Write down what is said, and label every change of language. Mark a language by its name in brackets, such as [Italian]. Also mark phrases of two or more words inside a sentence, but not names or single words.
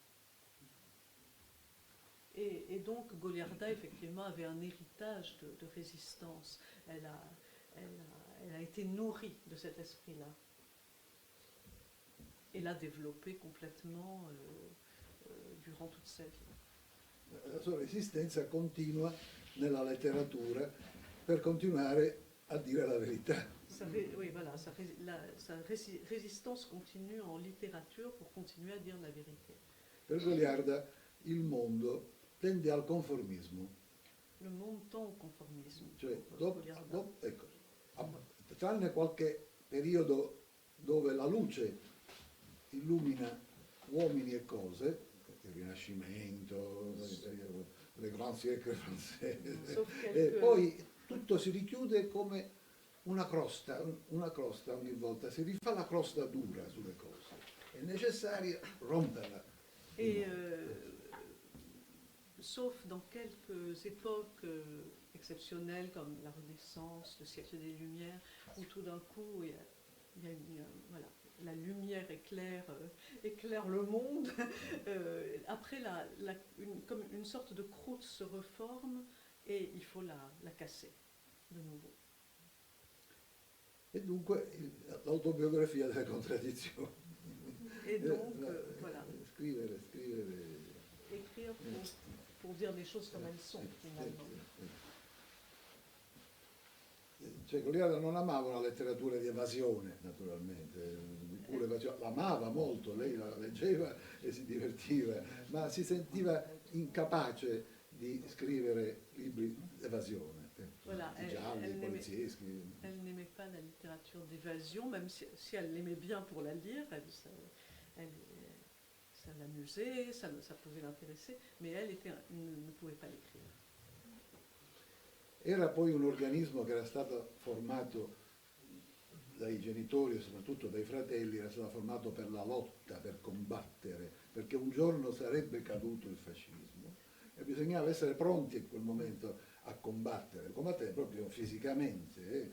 [French] Et donc Goliarda effectivement avait un héritage de résistance. Elle a été nourrie de cet esprit-là et l'a développé complètement durant toute sa vie. [Italian] La sua resistenza continua nella letteratura per continuare a dire la verità. [French] Oui, voilà, sa résistance continue en littérature pour continuer à dire la vérité. [Italian] Per Goliarda il mondo tende al conformismo. [French] Le monde tend au conformisme. [Italian] Cioè, ecco, tranne qualche periodo dove la luce illumina uomini e cose, il Rinascimento, [French] le grands siècles françaises, [Italian] e poi tutto si richiude come una crosta ogni volta, si rifà la crosta dura sulle cose, è necessario romperla. [French] Et sauf dans quelques époques exceptionnelles comme la Renaissance, le siècle des Lumières, où tout d'un coup voilà, la lumière éclaire le monde. Après, comme une sorte de croûte se reforme et il faut la casser de nouveau. [Italian] E dunque l'autobiografia delle contraddizioni. [French] Et donc, voilà. [Italian] Scrivere. [French] Écrire pour dire les choses comme elles sont, finalement. [Italian] Cioè, Goliarda non amava una letteratura di evasione, naturalmente, pure l'amava molto, lei la leggeva e si divertiva, ma si sentiva incapace di scrivere libri d'evasione, voilà, gialli, polizieschi. [French] Elle n'aimait pas la littérature d'évasion, même si elle l'aimait bien pour la lire, ça l'amusait, ça pouvait l'intéresser, mais elle ne pouvait pas l'écrire. [Italian] Era poi un organismo che era stato formato dai genitori e soprattutto dai fratelli, era stato formato per la lotta, per combattere, perché un giorno sarebbe caduto il fascismo e bisognava essere pronti in quel momento a combattere proprio fisicamente,